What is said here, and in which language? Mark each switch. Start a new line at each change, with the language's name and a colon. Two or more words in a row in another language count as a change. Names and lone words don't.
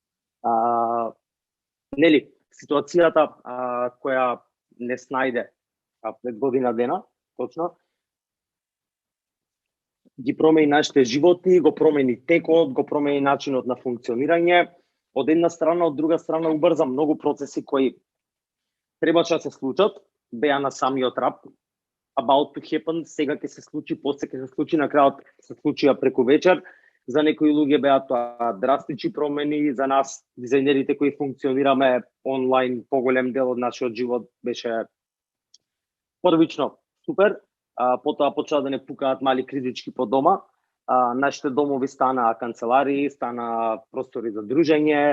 Macedonian: Нели, ситуацијата која не снајде пред година дена, точно, ги промени нашите животи, го промени текот, го промени начинот на функционирање. Од една страна, од друга страна убрза многу процеси кои требаше да се случат, беа на самиот раб,
English: about to happen,
Macedonian: сега ќе се случи, после ќе се случи, на крајот се случија преку вечер. За некои луѓе беа тоа драстични промени, за нас, дизајнерите кои функционираме онлайн, поголем дел од нашиот живот беше првично супер, потоа почна да не пукаат мали критички по дома, нашите домови стана канцеларии, стана простори за дружење.